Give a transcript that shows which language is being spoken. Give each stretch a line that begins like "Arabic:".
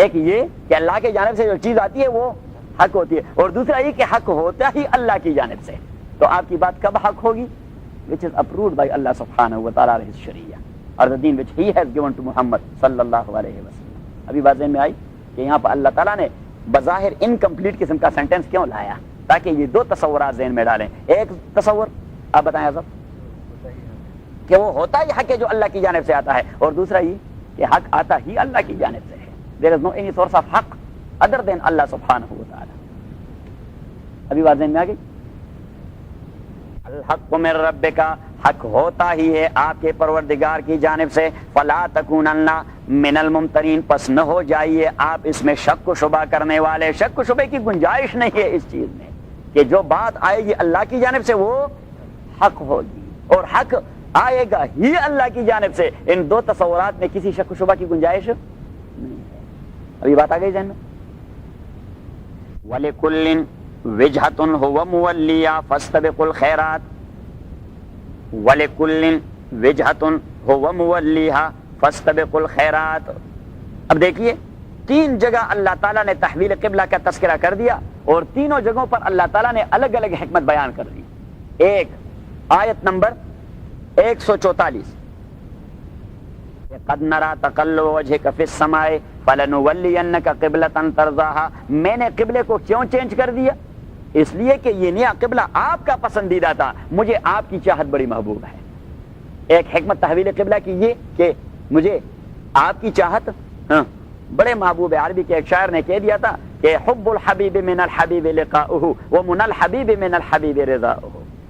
Urdu: ایک یہ کہ اللہ کی جانب سے جو چیز آتی ہے وہ حق ہوتی ہے, اور دوسرا یہ کہ حق ہوتا ہی اللہ کی جانب سے. تو آپ کی بات کب حق ہوگی؟
English: which is approved by Allah subhanahu wa ta'ala his sharia or the deen which he has given to Muhammad sallallahu alayhi wa sallam.
Urdu: ابھی بات ذہن میں آئی کہ یہاں پر اللہ تعالیٰ نے بظاہر انکمپلیٹ قسم کا سینٹینس کیوں لایا؟ تاکہ یہ دو تصورات ذہن میں ڈالیں. ایک تصور آپ بتائیں حضرت کہ وہ ہوتا ہی حق ہے جو اللہ کی جانب سے آتا ہے, اور دوسرا یہ کہ حق آتا ہی اللہ کی جانب سے ہے.
English: there is no any source of حق other than Allah subhanahu wa ta'ala.
Urdu: ابھی بات ذہن میں آ گئی؟
Arabic: الحق من ربک
Urdu: حق ہوتا ہی ہے آپ کے پروردگار کی جانب سے.
Arabic: فلا تکونن من الممترین
Urdu: پس نہ ہو جائیے آپ اس میں شک و شبہ کرنے والے. شک و شبے کی گنجائش نہیں ہے اس چیز میں کہ جو بات آئے گی اللہ کی جانب سے وہ حق ہوگی, اور حق آئے گا ہی اللہ کی جانب سے. ان دو تصورات میں کسی شک و شبہ کی گنجائش نہیں. ابھی بات آ گئی ذہن میں.
Arabic: وَلِكُلٍّ وِجْهَةٌ هُوَ مُوَلِّيهَا فَاسْتَبِقُوا الْخَيْرَاتِ. وَلِكُلٍّ وِجْهَةٌ هُوَ مُوَلِّيهَا فَاسْتَبِقُوا الْخَيْرَاتِ.
Urdu: اب دیکھیے تین جگہ اللہ تعالیٰ نے تحویل قبلہ کا تذکرہ کر دیا اور تینوں جگہوں پر اللہ تعالیٰ نے الگ الگ حکمت بیان کر دی. ایک آیت نمبر 144
Arabic: قد نرى تقلب وجهك في السماء فلنولينك قبلة ترضاها.
Urdu: میں نے قبلے کو کیوں چینج کر دیا؟ اس لیے کہ یہ نیا قبلہ آپ کا پسندیدہ تھا، مجھے آپ کی چاہت بڑی محبوب ہے. ایک حکمت تحویل قبلہ کی یہ کہ مجھے آپ کی چاہت بڑے محبوب ہے. عربی کے ایک شاعر نے کہہ دیا تھا کہ
Arabic: حب الحبیب من الحبیب لقاؤہ ومن الحبیب من الحبیب رضاؤہ.